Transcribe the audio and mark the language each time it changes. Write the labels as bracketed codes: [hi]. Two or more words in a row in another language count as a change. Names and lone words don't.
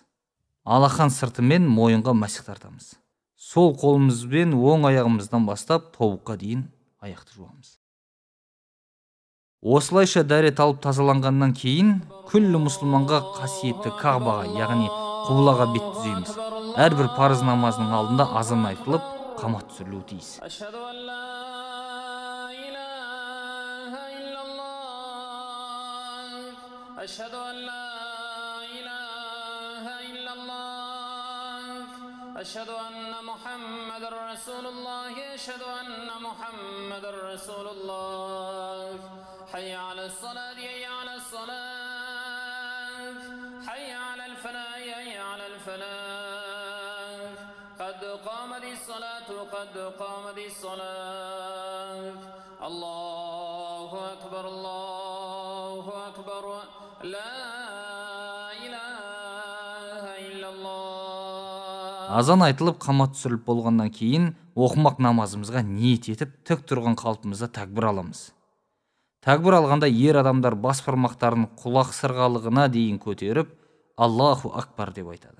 [kk] Алақан сыртымен мойынға масих тартамыз. Сол қолымызбен оң аяғымыздан бастап тобыққа дейін аяқты жуамыз. Осылайша дәрет алып тазаланғаннан кейін күллі мұсылманға қасиетті Кағбаға, яғни құблаға бет түзейміз. Әрбір парыз намазының алдында азан айтылып, қамат түсірілуі тиіс. [ar] أشهد أن محمد رسول الله أشهد أن محمد رسول الله حي على الصلاة حي على الصلاة حي على الفلاح حي على الفلاح قد قامت الصلاة قد قامت الصلاة الله أكبر الله أكبر لا [kk] Азан айтылып, қамат түсіріліп болғаннан кейін оқымақ намазымызға ниет етіп, тік тұрған қалпымызда такбир аламыз. Такбир алғанда ер адамдар бас бармақтарын құлақ сырғалығына дейін көтеріп, [ar] الله أكبر [kk] деп айтады.